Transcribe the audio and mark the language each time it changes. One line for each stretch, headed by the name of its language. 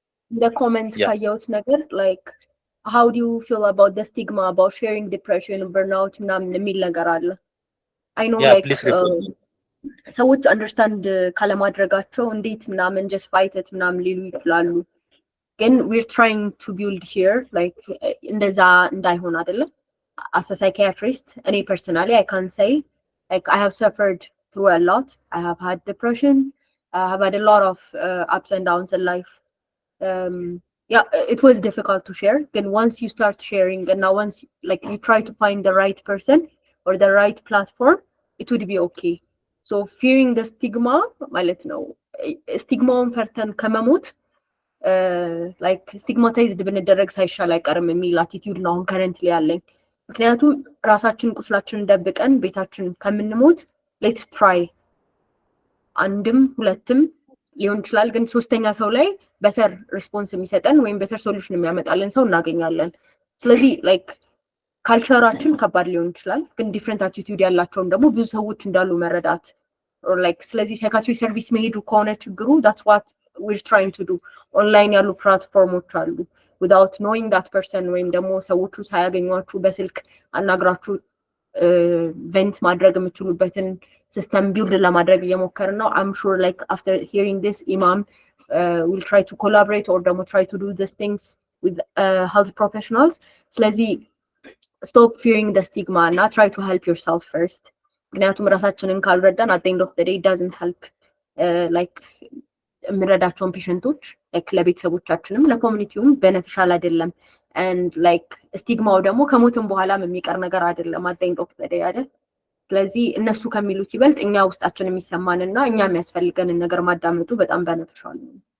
English: the comment ካየሁት ነገር like how do you feel about the stigma about sharing depression burnout ምናምን የሚል ነገር አለ። I know like
Amharic: ሰዎች አንደርስታንድ ካለማድረጋቸው እንዴት ምናምን
English: just fight it ምናምን ሊሉ ይችላሉ። ግን we're trying to build here like
Amharic: እንደዛ እንዳይሆን አይደለም።
English: as a psychiatrist እኔ personally I can say like I have suffered through a lot. I have had depression. I have had a lot of ups and downs in life. Yeah, it was difficult to share. Then once you start sharing and now once like you try to find the right person or the right platform, it would be okay.
Amharic: So fearing the stigma ማለት ነው ስቲግማውን ፈርተን ከመሞት like stigmatized ብንደረግ ሳይሻል አይቀርም የሚል attitude ነው አሁን currently ያለኝ። ምክንያቱም ራሳችን ቁስላችንን ደብቀን ቤታችን ከምንሞት let's try አንድም ሁለትም ሊሆን ይችላል ግን ሶስተኛ ሰው ላይ better response የሚሰጠን ወይም better solution የሚያመጣልን ሰው እናገኛለን። ስለዚህ like ካልቸራችን ከባድ ሊሆን ይችላል ግን ዲፈረንት አቲቲዩድ ያላቸውም ደግሞ ብዙ ሰዎች እንዳሉ መረዳት or like ስለዚህ ሳይካትሪ ሰርቪስ መሄዱ ከሆነ ችግሩ
English: that's what we're trying to do።
Amharic: ኦንላይን ያሉ ፕላትፎርሞች አሉ
English: without knowing that person
Amharic: ወይም ደግሞ ሰዎቹ ሳያገኟችሁ በስልክ አናግራችሁ ቬንት ማድረግ የምትችሉበትን ሲስተም ቢልድ ለማድረግ እየሞከርን ነው።
English: I'm sure like after hearing this Imam will try to collaborate or ደግሞ try to do these things with health professionals። ስለዚህ stop fearing the stigma and try to help yourself first.
Amharic: ምክንያቱም ራሳችንን ካልረዳን
English: at the end of the day it doesn't help
Amharic: like የምንረዳቸውን ፔሸንቶች like ለቤተሰቦቻችንም ለኮሚኒቲውም beneficial አይደለም and like ስቲግማው ደግሞ ከሞትም በኋላም የሚቀር ነገር አይደለም
English: at the end of the day
Amharic: አይደል ስለዚህ እነሱ ከሚሉት ይበልጥ እኛ ውስጣችን የሚሰማንና እኛ የሚያስፈልገንን ነገር ማዳመጡ በጣም beneficial ነው